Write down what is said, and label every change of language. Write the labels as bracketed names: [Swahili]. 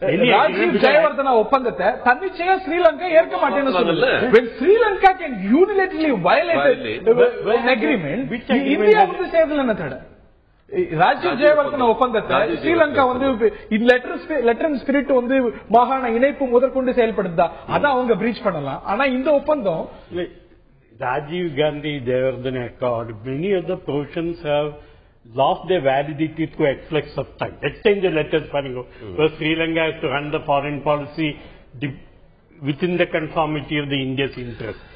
[Tamil] ராஜீவ் ஜெயவர்தனா ஒப்பந்தத்தை தன்னிச்சையா ஸ்ரீலங்கா ஏற்க மாட்டேன்னு சொல்லுது. [English] when Sri Lanka can unilaterally violate an agreement, [Tamil] India செய்யறதுல என்ன தடை? ராஜீவ் ஜெயவர்தனா ஒப்பந்தத்தை ஸ்ரீலங்கா லெட்டர் அண்ட் ஸ்பிரிட் மாகாண இணைப்பு முதற்கொண்டு செயல்படுத்தா, அதை அவங்க பிரீச் பண்ணலாம். ஆனா இந்த ஒப்பந்தம் [English] Rajiv Gandhi Jayawardena Accord, many of the portions have lost their validity to excess of time. Exchange letters, where Sri Lanka has to run the foreign policy within the conformity of the India's interest.